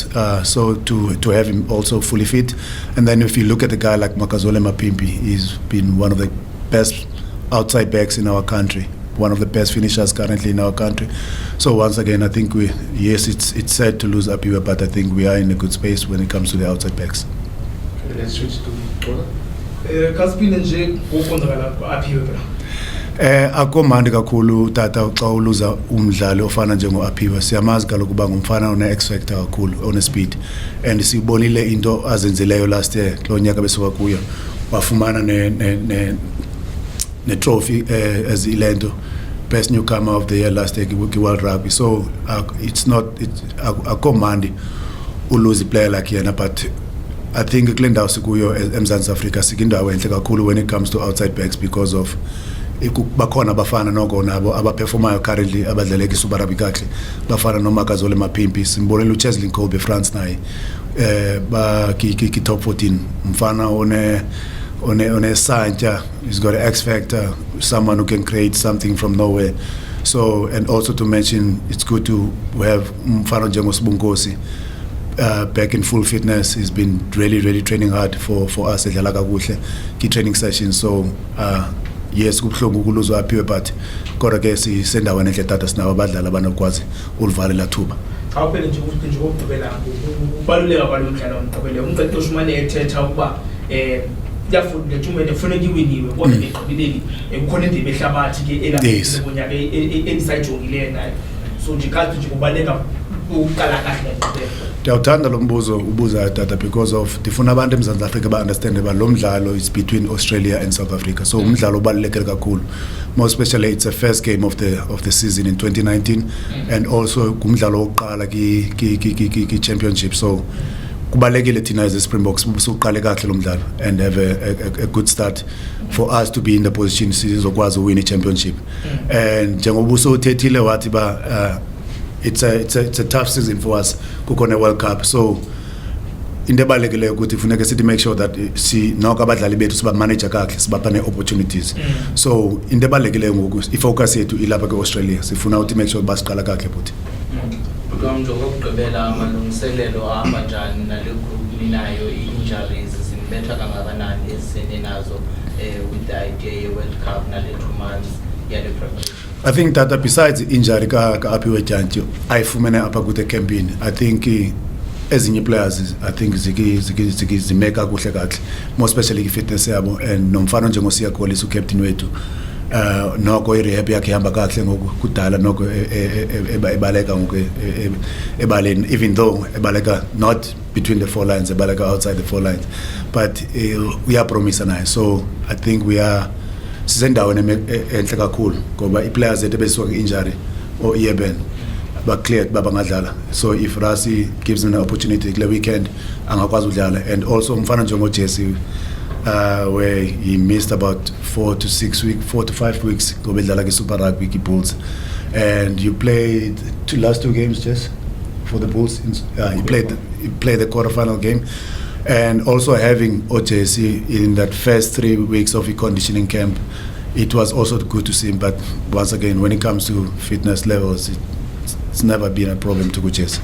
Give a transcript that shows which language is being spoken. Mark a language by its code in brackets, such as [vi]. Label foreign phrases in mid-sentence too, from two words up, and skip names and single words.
[en] So to have him also fully fit. And then if you look at a guy like Mzwandile Mapimpi, he's been one of the best outside backs in our country, one of the best finishers currently in our country. So once again, I think it's sad to lose Apiwe, but I think we are in a good space when it comes to the outside backs. Okay, let's switch to Kola. [xh] Kasipinde nje ngokwenzakala Apiwe phela. Akomandi kakhulu tata xa uluza umdlali ofana njengo-Apiwe. Siyamazi kaloku uba ngumfana one- [en] X factor [xh] kakhulu, one-speed, and sibonile into azenzileyo [en] last year [xh] kulo nyaka besuka kuyo, wafumana ne-trophy as ilento [en] best newcomer of the year last year [xh] ki-World Rugby. [en] So it's not [xh] akomandi uluze [en] player like [xh] yena, [en] but I think [xh] kule ndawo sikuyo eMzantsi Afrika sikindawo enhle kakhulu [en] when it comes to outside backs because of [xh] bakhona abafana noko nabo abaperformayo currently abadlaleka iSuper Rugby kahle, bafana noMzwandile Mapimpi, simbonile uCheslin Kolbe France naye ba ki [en] top 14, [xh] mfana one Santya, [en] he's got an X factor, someone who can create something from nowhere. So, and also to mention, it's good to have [xh] mfana njengo [en] Sibunkosi back in full fitness. He's been really training hard for us [xh] edlala kakuhle ki [en] training sessions. So yes, [xh] kubhlungu kuluzwa Apiwe, but kodwa ke sisendaweni enhle tata sinabo abadlali abanokwazi ulivalela thuba. Awuphele nje ukugqibela ubaluleka kwalomdlalo womgqibelo. Umqeqeshi umane ethetha ukuba yafunda letumente kufanele iwiniwe kodwa egqibeleli kukhona indebe ehlabathi ke elapha ngonyaka enisayijongileyo nayo. So nje kathi nje kubaleka uqala kahle ngempela. Ndiyawuthanda lo mbuzo ubuza tata [en] because of [xh] ndifuna abantu eMzantsi Afrika ba-understande ba lo mdlalo [en] is between Australia and South Africa. [xh] So umdlalo ubalulekile kakhulu, [en] more especially it's the first game of the season in 2019 and also [xh] kumdlalo wokuqala ki [en] championship. So [xh] kubalekile thina [en] as Springboks [xh] siqale kahle lo mdlalo [en] and have a good start for us to be in the position sizokwazi win i-championship. And [xh] njengoba usothethile wathi ba [en] it's a tough season for us kukhona World Cup. [xh] So into ebalulekileyo ukuthi funeka sithi [en] make sure that [xh] noko abadlali bethu siba manager kahle, sibapha ne-opportunities. So into ebalulekileyo ngoku ifocus yethu ilapha ke-Australia, sifuna ukuthi [en] make sure [xh] basiqala kahle futhi. Njengoba ukugqibela amalungiselelo ahamba njani nale group ninayo, i-injuries zinibetha kangakanani ezisene nazo [en] with the idea [xh] ye-World Cup nale 2 months yale preparation? [en] I think that besides injury ka Apiwe Jantyo [xh] ayifumene apha kude [en] campaign, I think ezinye players I think [xh] zimeka kuhle kahle, [en] more especially [xh] i-fitness yabo, and nomfana njengosiya Kolisi ucaptain wethu noko i-rehab yakhe ihamba kahle ngoku, kudala noko ebaleka ngoku ebaleni, [en] even though ebaleka not between the 4 lines, ebaleka outside the 4 lines, but [xh] uyapromisa naye. [en] So I think we are [xh] sisendaweni enhle kakhulu ngoba i-players zethu besuka injury or Eben ba-cleared babangadlala. [en] So if Rasi gives them an opportunity [xh] kule weekend angakwazi udlala, [en] and also [xh] mfana njengo-Jesse [en] where he missed about 4 to 5 weeks [xh] ngoba edlala ki-Super Rugby ki-Bulls, [en] and you played last 2 games just for the Bulls. You played the quarterfinal game, and also having OJC in that first 3 weeks of conditioning camp, it was also good to see him. But once again, when it comes to fitness levels, it's never been a problem to OJC.